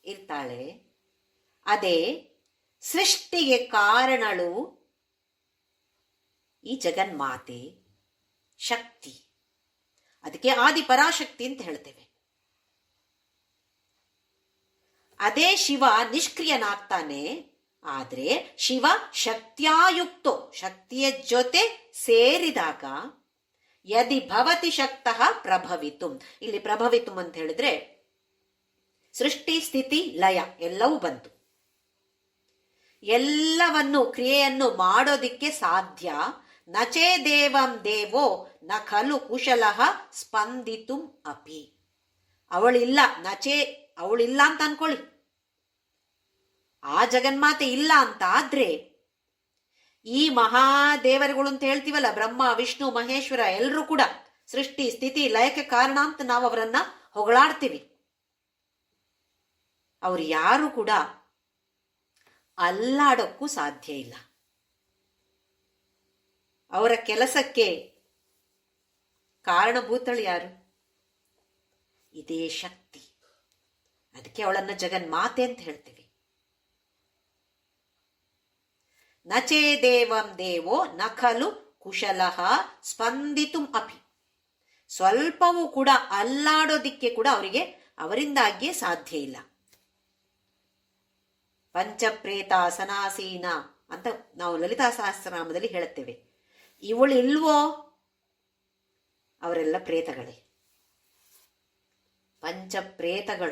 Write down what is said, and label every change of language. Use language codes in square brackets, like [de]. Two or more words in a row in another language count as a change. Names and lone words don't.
[kn] ನಿಷ್ಕ್ರಿಯಳಾಗಿಯೂ ಇರ್ತಾಳೆ, ಅದೇ ಸೃಷ್ಟಿಗೆ ಕಾರಣಳು ಈ ಜಗನ್ಮಾತೆ ಶಕ್ತಿ. ಅದಕ್ಕೆ ಆದಿ ಪರಾಶಕ್ತಿ ಅಂತ ಹೇಳ್ತೇವೆ. ಅದೇ ಶಿವ ನಿಷ್ಕ್ರಿಯನಾಗ್ತಾನೆ. [sa] ಆದ್ರೆ ಶಿವ ಶಕ್ತಿಯಾಯುಕ್ತೋ, [kn] ಶಕ್ತಿಯ ಜೊತೆ ಸೇರಿದಾಗ [sa] ಯದಿ ಭವತಿ ಶಕ್ತಃ ಪ್ರಭವಿತುಂ. [kn] ಇಲ್ಲಿ ಪ್ರಭವಿತುಂ ಅಂತ ಹೇಳಿದ್ರೆ ಸೃಷ್ಟಿ ಸ್ಥಿತಿ ಲಯ ಎಲ್ಲವೂ ಬಂತು. ಎಲ್ಲವನ್ನು ಕ್ರಿಯೆಯನ್ನು ಮಾಡೋದಿಕ್ಕೆ ಸಾಧ್ಯ. [sa] ನಚೇ ದೇವಂ ದೇವೋ ನ ಖಲು ಕುಶಲಃ ಸ್ಪಂದಿತುಂ ಅಪಿ. [kn] ಅವಳಿಲ್ಲ, ಅವಳಿಲ್ಲ ಅಂತ ಅನ್ಕೊಳ್ಳಿ. ಆ ಜಗನ್ಮಾತೆ ಇಲ್ಲ ಅಂತ ಆದ್ರೆ ಈ ಮಹಾದೇವರುಗಳು ಅಂತ ಹೇಳ್ತೀವಲ್ಲ, ಬ್ರಹ್ಮ ವಿಷ್ಣು ಮಹೇಶ್ವರ, ಎಲ್ಲರೂ ಕೂಡ ಸೃಷ್ಟಿ ಸ್ಥಿತಿ ಲಯಕ್ಕೆ ಕಾರಣ ಅಂತ ನಾವು ಅವರನ್ನ ಹೊಗಳಾಡ್ತೀವಿ. ಅವ್ರು ಯಾರು ಕೂಡ ಅಲ್ಲಾಡೋಕ್ಕೂ ಸಾಧ್ಯ ಇಲ್ಲ. ಅವರ ಕೆಲಸಕ್ಕೆ ಕಾರಣಭೂತಳು ಯಾರು? ಇದೇ ಶಕ್ತಿ. ಅದಕ್ಕೆ ಅವಳನ್ನ ಜಗನ್ಮಾತೆ ಅಂತ ಹೇಳ್ತೀವಿ. [sa] ನಚೇ ದೇವಂ ದೇವೋ ನ ಖಲು ಕುಶಲಃ ಸ್ಪಂದಿತುಂ ಅಪಿ. [kn] ಸ್ವಲ್ಪವೂ ಕೂಡ ಅಲ್ಲಾಡೋದಿಕ್ಕೆ ಕೂಡ ಅವರಿಂದಾಗಿಯೇ ಸಾಧ್ಯ ಇಲ್ಲ. ಪಂಚಪ್ರೇತಾಸನಾಸೀನ ಅಂತ ನಾವು ಲಲಿತಾ ಸಹಸ್ರನಾಮದಲ್ಲಿ ಹೇಳುತ್ತೇವೆ. ಇವಳು ಇಲ್ವೋ? ಅವರೆಲ್ಲ ಪ್ರೇತಗಳೇ, ಪಂಚಪ್ರೇತಗಳು.